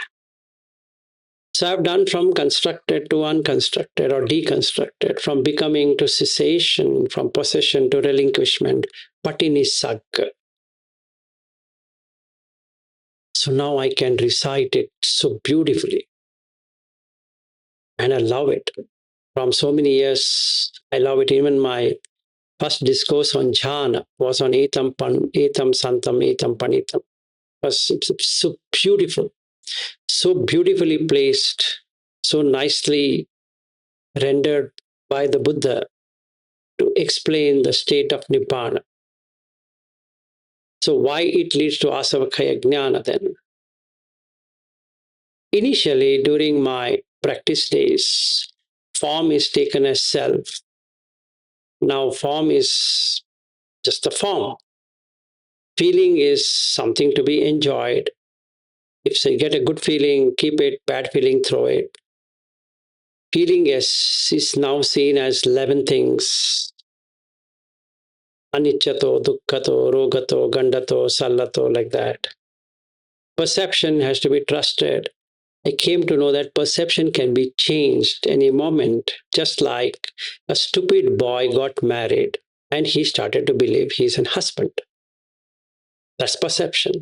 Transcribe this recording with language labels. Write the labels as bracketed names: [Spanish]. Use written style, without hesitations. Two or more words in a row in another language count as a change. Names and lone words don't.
[English] So I've done from constructed to unconstructed or deconstructed, from becoming to cessation, from possession to relinquishment, patinisagga. So now I can recite it so beautifully. And I love it. From so many years, I love it. Even my first discourse on Jhana was on [Pali] etam santam, etam panitam. [English] It was so beautiful, so beautifully placed, so nicely rendered by the Buddha to explain the state of Nibbana. So why it leads to [Pali] asavakaya jnana [English] then? Initially, during my practice days, form is taken as self. Now, form is just a form. Feeling is something to be enjoyed. If you get a good feeling, keep it, bad feeling, throw it. Feeling is now seen as 11 things. [Pali] Aniccato, dukkhato, rogato, gandato, sallato, [English] like that. Perception has to be trusted. I came to know that perception can be changed any moment, just like a stupid boy got married and he started to believe he's a husband. That's perception.